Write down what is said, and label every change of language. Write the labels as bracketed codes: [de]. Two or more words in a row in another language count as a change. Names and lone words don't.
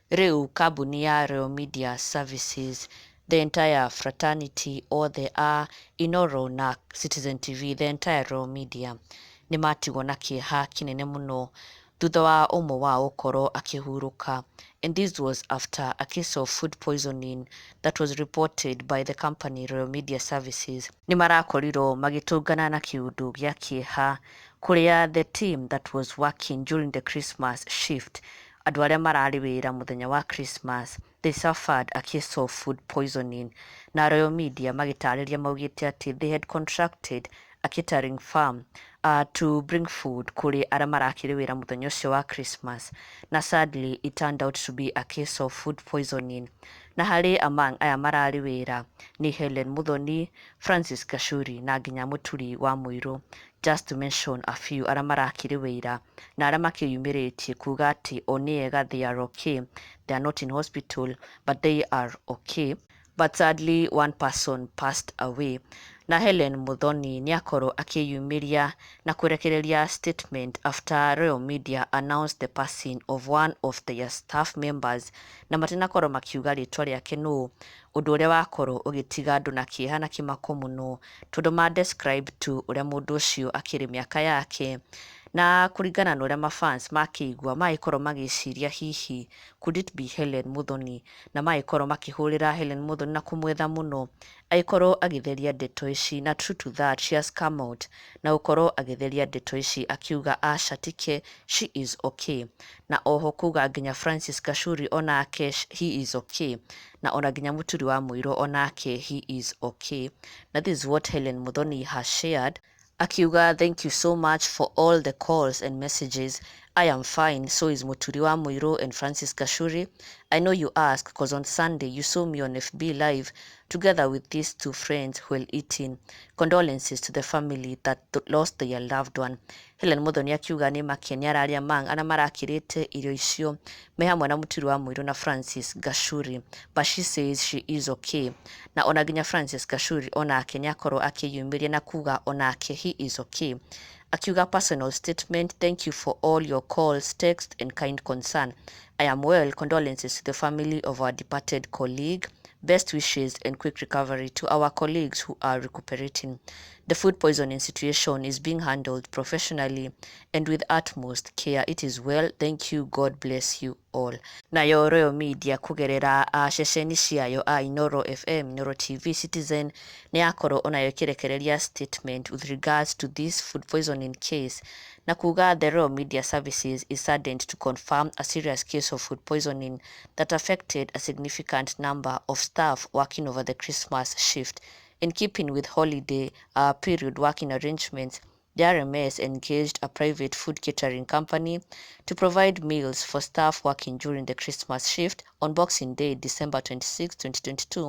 [ki] Riu kambuni ya [en] Royal Media Services, the entire fraternity, all the Inoro na Citizen TV, the entire [ki] Royal Media nĩ matigwo na kĩeha kĩnene mũno thutha wa ũmwe wao gũkorwo akĩhurũka, [en] and this was after a case of food poisoning that was reported by the company Royal Media Services. [ki] Nĩ marakorirwo magĩtũngana na kĩũndũ gĩa kĩeha kũrĩa [en] the team that was working during the Christmas shift, [ki] andũ arĩa mararĩ wĩra mũthenya wa Christmas, [en] they suffered a case of food poisoning, [ki] na Royal Media magĩtarĩria maugĩte atĩ [en] they had contracted a catering firm to bring food [ki] kuri arĩa marakĩrĩ wĩra mũthenya ũcio wa Christmas, na [en] sadly it turned out to be a case of food poisoning. [ki] Na harĩ among aya mararĩ wĩra nĩ Hellen Muthoni, Francis Gachuri na nginya Muturi wa Muiru, [en] just to mention a few [ki] arĩa marakĩrĩ wĩra na arĩa makĩyumĩrĩtie kuga atĩ o nĩ ega, [en] they are okay, they are not in hospital but they are okay. But sadly one person passed away. [ki] Na Hellen Muthoni nĩakorwo akĩyumĩria na kũrekereria [en] statement after Royal Media announced the passing of one of their staff members, [ki] na matinakorwo makiuga rĩtwa rĩake nũ, ũndũ ũrĩa wakorwo ũgĩtiga andũ na kĩeha na kĩmako mũno tondũ ma describe tu ũrĩa mũndũ ũcio akĩrĩ mĩaka yake, na kũringana na ũrĩa mafans makĩigua magĩkorwo magĩciria hihi [en] could it be [ki] Hellen Muthoni, na magĩkorwo makĩhũrĩra Hellen Muthoni na kũmwetha mũno agĩkorwo agĩtheria ndeto ici, na [en] true to that she has come out [ki] na gũkorwo agĩtheria ndeto ici akiuga aca tike, [en] she is okay, [ki] na oho kuga nginya Francis Gachuri onake [en] he is okay, [ki] na ona nginya Muturi wa Muiru onake [en] he is okay. Na this is what Hellen Muthoni has shared. Akiuga, thank you so much for all the calls and messages. I am fine. So is Muturi wa Muiru and Francis Gachuri. I know you asked because on Sunday you saw me on FB Live together with these two friends while eating. Condolences to the family that lost their loved one. [ki] Hellen Muthoni akiuga nĩ makenia arĩa mang ana marakĩrĩte irio icio me hamwe na Muturi wa Muiru na Francis Gachuri, [en] but she says she is okay. [ki] Na ona nginya Francis Gachuri onake nĩakorwo akĩyumĩria na kuga onake [en] he is okay. Akiuga personal statement, thank you for all your calls, text and kind concern. I am well. Condolences to the family of our departed colleague. Best wishes and quick recovery to our colleagues who are recuperating. The food poisoning situation is being handled professionally and with utmost care. It is well. Thank you. God bless you all. [ki] Nayo Royal Media kugerera ceceni ciayo Inoro FM, Inoro TV, Citizen nĩyakorwo onayo ĩkĩrekereria [en] statement with regards to this food poisoning case, [ki] na kuga [en] the Royal Media Services is saddened to confirm a serious case of food poisoning that affected a significant number of staff working over the Christmas shift. In keeping with holiday period working arrangements, the RMS engaged a private food catering company to provide meals for staff working during the Christmas shift on Boxing Day, December 26, 2022.